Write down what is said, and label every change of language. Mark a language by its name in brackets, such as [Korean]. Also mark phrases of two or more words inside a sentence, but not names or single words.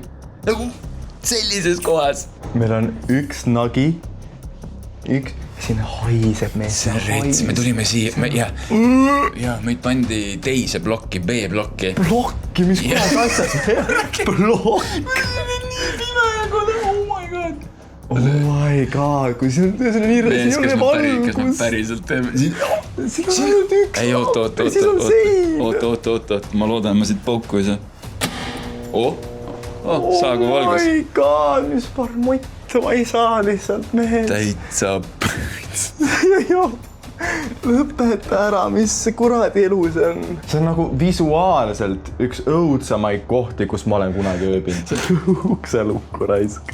[Estonian] Nagu sellises kohas. Meil on üks nagi. Siin haiseb mees. See on rets, me tulime siia. Ja meid pandi teise blokki, B-blokki. Blokki, mis kohas asjad? Blokk. [English] Oh my god. Oh my god, [Estonian] kui see on nii Mees, kas me valgus. päriselt teeme? Siin on ainult üks. Ei, oot, ma loodan, ma siit pauku ei saa. Saagu valgus. [English] Oh my god, [Estonian] mis parmott, ma ei saa lihtsalt mees. Täitsa Lõpeta ära, mis kuradi elu see on. See on nagu visuaalselt üks õudsamaid kohti, kus ma olen kunagi ööbinud. Ukse lukku raisk.